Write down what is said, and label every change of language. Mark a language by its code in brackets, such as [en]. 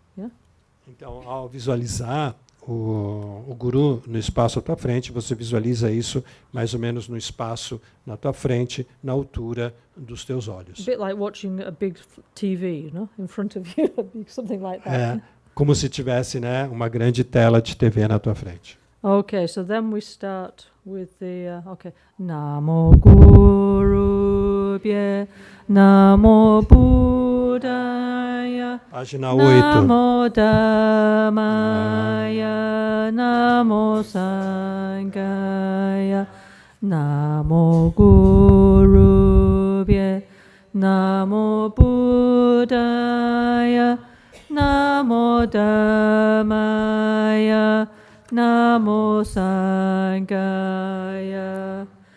[en] Yeah? [pt] Então, ao visualizar o guru no espaço à tua frente, você visualiza isso mais ou menos no espaço na tua frente, na altura dos teus olhos. [en] A bit like watching a big TV, you know, in front of you, something like that. [pt] Como se tivesse, né, uma grande tela de TV na tua frente. [en] Okay, so then we start with the [pi] Namo Guru Bhye, Namo Buddhaya, [pt] Página 8. [pi] Namo Dhammaya, Namo Sanghaya, Namo Guru Bhye, Namo Buddhaya, Namo Dhammaya, Namo Sanghaya,